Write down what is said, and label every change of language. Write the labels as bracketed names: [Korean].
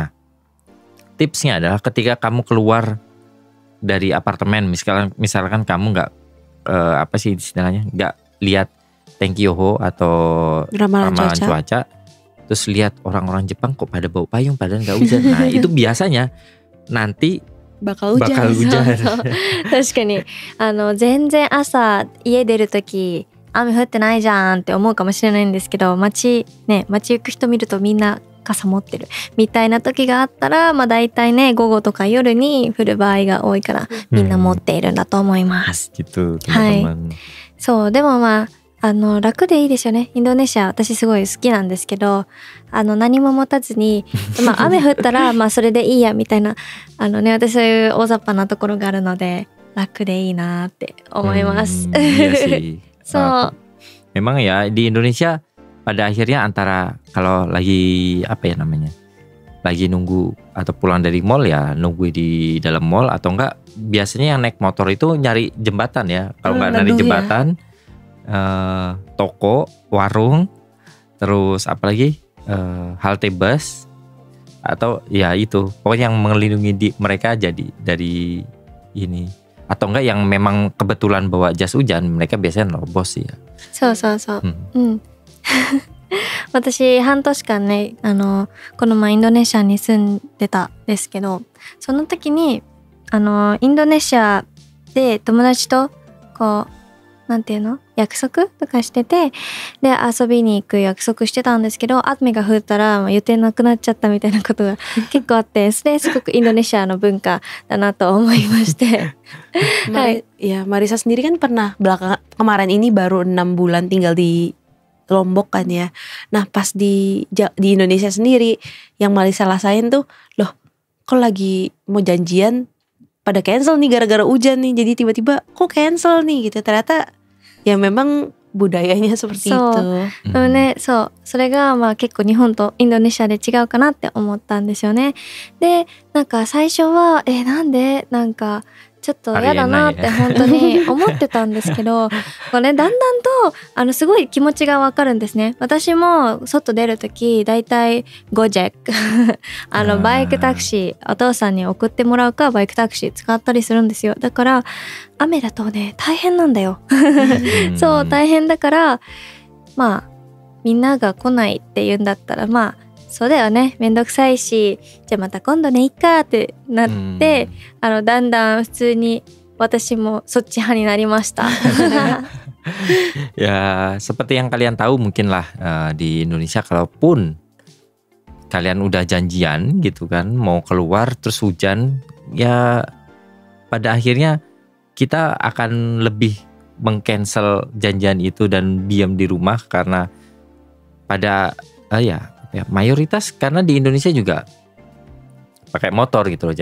[Indonesian] Nah tipsnya adalah ketika kamu keluar dari apartemen, misalkan kamu nggak apa sih istilahnya, nggak lihat Tenki Yoho atau ramalan cuaca, terus lihat orang-orang Jepang kok pada bawa payung padahal nggak hujan. Nah itu biasanya nanti bakal hujan. [Japanese] 確かに全然朝家出るとき雨降ってないじゃんって思うかもしれないんですけど、街行く人見るとみんな傘持ってるみたいな時があったら、だいたいね午後とか夜に降る場合が多いからみんな持っているんだと思います。 [Indonesian] gitu teman-teman。 [Japanese] はい。そうでも楽でいいですよね。インドネシア私すごい好きなんですけど、何も持たずに雨降ったらそれでいいやみたいな私そういう大雑把なところがあるので楽でいいなって思います。 [Indonesian] Iya sih. [Japanese] そう。 [Indonesian] Memang ya di Indonesia pada akhirnya antara kalau lagi apa ya namanya, lagi nunggu atau pulang dari mall ya nunggu di dalam mall, atau enggak biasanya yang naik motor itu nyari jembatan ya. Kalau enggak nyari jembatan, toko, warung, terus apalagi halte bus, atau ya itu pokoknya yang melindungi mereka jadi dari ini. Atau enggak yang memang kebetulan bawa jas hujan, mereka biasanya nerobos sih ya. [Japanese] そうそうそう。うん。私半年間ね、この前インドネシアに住んでたんですけど、その時にインドネシアで友達とこうなんていうの約束とかしてて、で遊びに行く約束してたんですけど、雨が降ったら予定なくなっちゃったみたいなことが結構あって、それすごくインドネシアの文化だなと思いまして。 [Indonesian] Ya, Marisa sendiri kan pernah kemarin ini baru 6 bulan tinggal di Lombok kan ya. Nah pas di Indonesia sendiri yang Marisa rasain tuh, loh kok lagi mau janjian pada cancel nih gara-gara hujan nih, jadi tiba-tiba kok cancel nih gitu. Ternyata ya memang budayanya seperti [Japanese] そう。 [Indonesian] itu. [Japanese] でもね、そう。それがまあ結構日本とインドネシアで違うかなって思ったんですよね。で、なんか最初はなんでなんかちょっと嫌だなって本当に思ってたんですけど、これだんだんとすごい気持ちがわかるんですね。私も外出るときだいたいゴジェックバイクタクシーお父さんに送ってもらうかバイクタクシー使ったりするんですよ。だから雨だとね大変なんだよ。そう大変だから、まあみんなが来ないって言うんだったらまあそうだよね、めんどくさいし、じゃあまた今度ねいっかってなって、だんだん普通に私もそっち派になりました。 [Indonesian] Ya seperti yang kalian tahu mungkin lah, di Indonesia kalaupun kalian udah janjian gitu kan mau keluar terus hujan, ya pada akhirnya kita akan lebih mengcancel janjian itu dan diam di rumah karena pada ya mayoritas karena di Indonesia juga pakai motor gitu loh.